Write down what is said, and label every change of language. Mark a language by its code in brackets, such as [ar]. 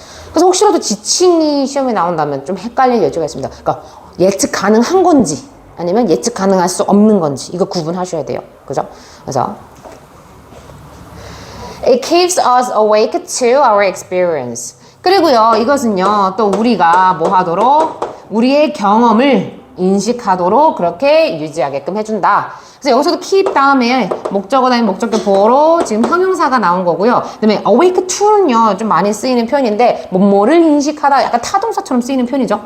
[ko] 그래서 혹시라도 지칭이 시험에 나온다면 좀 헷갈릴 여지가 있습니다. 그러니까 예측 가능한 건지 아니면 예측 가능할 수 없는 건지 이거 구분하셔야 돼요. 그죠? [en] 그래서 It keeps us awake to our experience. [ko] 그리고요, 이것은요, 또 우리가 뭐 하도록 우리의 경험을 인식하도록 그렇게 유지하게끔 해준다. 그래서 여기서도 keep 다음에 목적어 다음에 목적격 보호로 지금 형용사가 나온 거고요. 그 다음에 awake to는요, 좀 많이 쓰이는 표현인데 뭐뭐를 인식하다, 약간 타동사처럼 쓰이는 표현이죠.